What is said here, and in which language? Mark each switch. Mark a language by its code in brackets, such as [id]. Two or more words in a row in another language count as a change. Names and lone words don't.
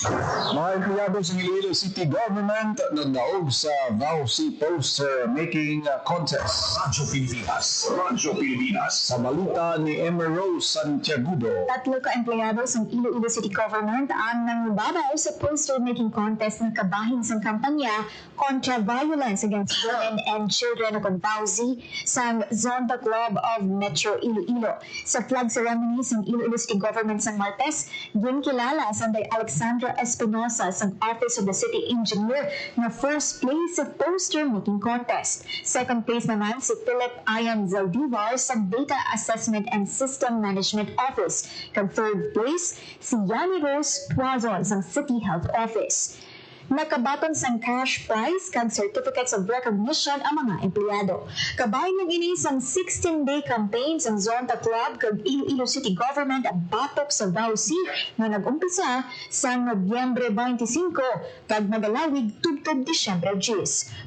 [hil] Mga empleyado sa Iloilo City Government nagdaog sa VAUC Poster Making Contest. Radyo Pilipinas. Radyo Pilipinas. Sa balita ni Emma Rose Santiagudo, 3 ka empleyado sa Iloilo City Government ang nangbabaw sa [en] poster-making contest [hil] ng kabahin sa kampanya kontra [en] violence against women and children [hil] o VAUC sa Zonda Club of Metro Iloilo. Sa [en] flag ceremony [hil] sa Iloilo City Government sa Martes, ginkilala sa Alexandra Espinosa sa Office of the City Engineer na [en] first place [hil] sa [en] poster-making contest. Second place [hil] naman si Philip Ian Zaldivar sa Data Assessment and System Management Office. Kag [en] third place, [hil] si Yani Rose Tuazon sa City Health Office. Nakabaton sang [en] cash prize [hil] kag [en] certificates of recognition [hil] ang mga empleyado. Kabay ng ini sang 16-day campaign sang Zonta Club kag Iloilo City Government ang batok sa VAUC nga nag-umpisa sa Nobyembre 25 kag nagalawig tubtob Disyembre 10.